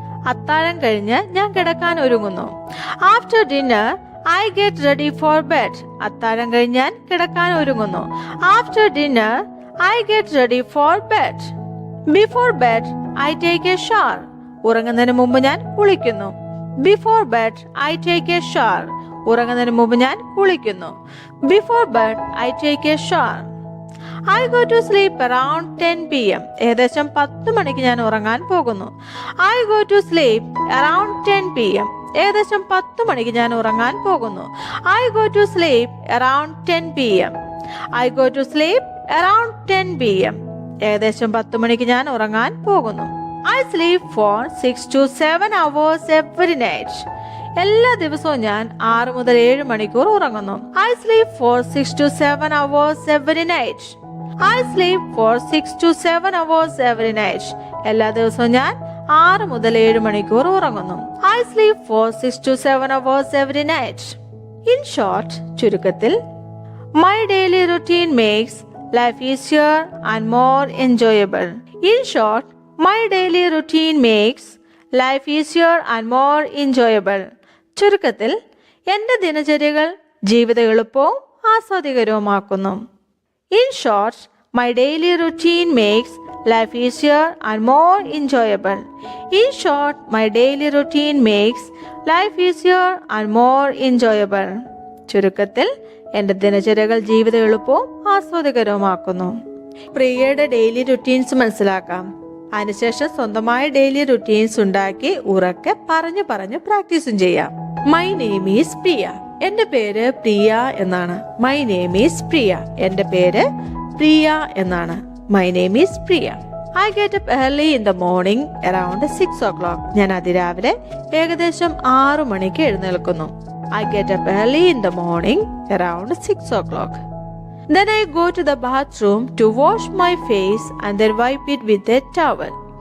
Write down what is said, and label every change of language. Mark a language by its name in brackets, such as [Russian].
[Malayalam] അത്താഴം കഴിഞ്ഞ് ഞാൻ കിടക്കാൻ ഒരുങ്ങുന്നു. [English] After dinner, I get ready for bed. [Malayalam] അത്താഴം കഴിഞ്ഞ് ഞാൻ കിടക്കാൻ ഒരുങ്ങുന്നു. [English] After dinner, I get ready for bed. Before bed, I take a shower. [Malayalam] ഉറങ്ങുന്നതിന് മുമ്പ് ഞാൻ കുളിക്കുന്നു. [English] Before bed, I take a shower. [Malayalam] ഉറങ്ങുന്നതിന് മുമ്പ് ഞാൻ കുളിക്കുന്നു. [English] Before bed, I take a shower. I go to sleep around 10 p.m. [Malayalam] ഏകദേശം 10 മണിക്ക് ഞാൻ ഉറങ്ങാൻ പോകുന്നു. [English] I go to sleep around 10 p.m. [Malayalam] ഏകദേശം 10 മണിക്ക് ഞാൻ ഉറങ്ങാൻ പോകുന്നു. [English] I go to sleep around 10 p.m. I go to sleep around 10 p.m. [Malayalam] ഏകദേശം 10 മണിക്ക് ഞാൻ ഉറങ്ങാൻ പോകുന്നു. [English] I sleep for 6 to 7 hours every night. [Malayalam] എല്ലാ ദിവസവും ഞാൻ 6 മുതൽ 7 മണിക്കൂർ ഉറങ്ങുന്നു. [English] I sleep for 6 to 7 hours every night. I sleep for 6 to 7 hours every night. [Malayalam] എല്ലാ ദിവസവും ഞാൻ 6 മുതൽ 7 മണിക്കൂർ ഉറങ്ങുന്നു. [English] I sleep for 6 to 7 hours every night. In short, ചുരുക്കത്തിൽ, my daily routine makes life easier and more enjoyable. In short, my daily routine makes life easier and more enjoyable. [Malayalam] ചുരുക്കത്തിൽ, എൻ്റെ ദിനചര്യകൾ ജീവിതം എളുപ്പവും ആസ്വാദികരവുമാക്കുന്നു. [English] In short, my daily routine makes life easier and more enjoyable. In short, my daily routine makes life easier and more enjoyable. [Malayalam] ചുരുക്കത്തിൽ, എൻ്റെ ദിനചര്യകൾ ജീവിതം എളുപ്പവും ആസ്വാദികരവുമാക്കുന്നു. പ്രിയയുടെ daily routines മനസ്സിലാക്കാം. അതിനുശേഷം സ്വന്തമായ ഡെയിലി റുട്ടീൻസ് ഉണ്ടാക്കി ഉറക്കെ പറഞ്ഞു പ്രാക്ടീസും ചെയ്യാം. [English] My name is Priya. [Malayalam] എന്റെ പേര് പ്രിയ എന്നാണ്. [English] My name is Priya. [Malayalam] എന്റെ പേര് പ്രിയ എന്നാണ്. [English] My name is Priya. I get up early in the morning around 6 o'clock. [Malayalam] ഞാൻ അതിരാവിലെ ഏകദേശം 6 മണിക്ക് എഴുന്നേൽക്കുന്നു. [English] I get up early in the morning around 6 o'clock. Then I go to the bathroom to wash my face and then wipe it with a towel.